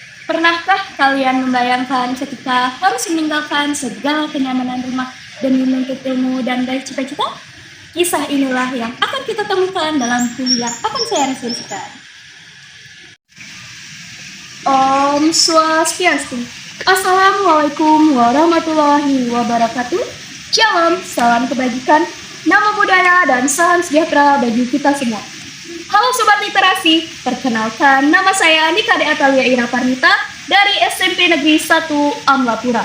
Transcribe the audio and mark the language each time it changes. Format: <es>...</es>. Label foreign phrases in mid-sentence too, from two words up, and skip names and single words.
<id>Pernahkah kalian membayangkan ketika harus meninggalkan segala kenyamanan rumah demi menuntut ilmu dan dari cita-cita? Kisah inilah yang akan kita temukan dalam buku yang akan saya resensikan.</id> <ban>Om Swastiastu.</ban> <ar>السلام عليكم ورحمة الله وبركاته.</ar> <id>Shalom, salam kebajikan,</id> <pi>namo budaya</pi> <id>dan salam sejahtera bagi kita semua. Halo Sobat Literasi, perkenalkan nama saya Nika De Atalia Ira Parnita dari SMP Negeri 1 Amlapura.</id>